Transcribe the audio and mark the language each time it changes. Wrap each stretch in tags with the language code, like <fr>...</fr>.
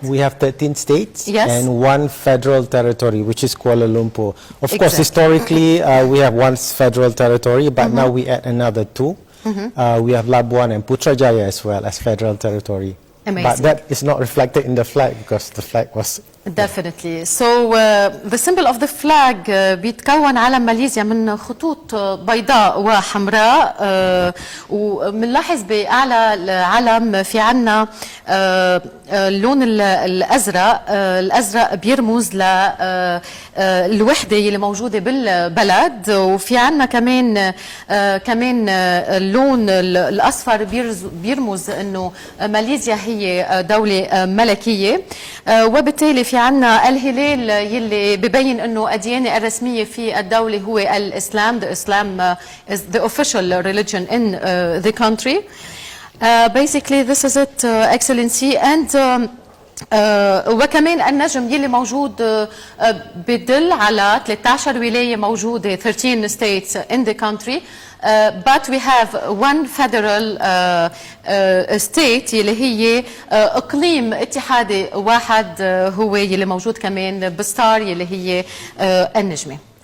<en>We have 13 states and 1 federal territory, which is Kuala Lumpur. Of course, historically, we have 1 federal territory, but now we add another 2. We have Labuan and Putrajaya as well as federal territory. Amazing. But that is not reflected in the flag because the flag was Definitely. So the symbol of the flag</en> <ar>بيتكون علم ماليزيا من خطوط بيضاء وحمراء ومنلاحظ بأعلى العلم في عنا اللون الأزرق. الأزرق بيرمز للوحدة اللي موجودة بالبلد، وفي عنا كمان اللون الأصفر بيرمز إنه ماليزيا هي دولة ملكية، وبالتالي في عنا الهلال يلي ببين انه الديانه الرسميه في الدوله هو الاسلام.</ar> <en>The Islam is the official religion in the country. Basically this is it, Excellency.</en> <ar>And وكمان النجم يلي موجود بدل على 13 ولايه موجوده</ar> <en>13 states in the country. But we have one federal state</en> <ar>يلي هي اقليم اتحادي واحد هو يلي موجود كمان بستار يلي هي النجمه.</ar>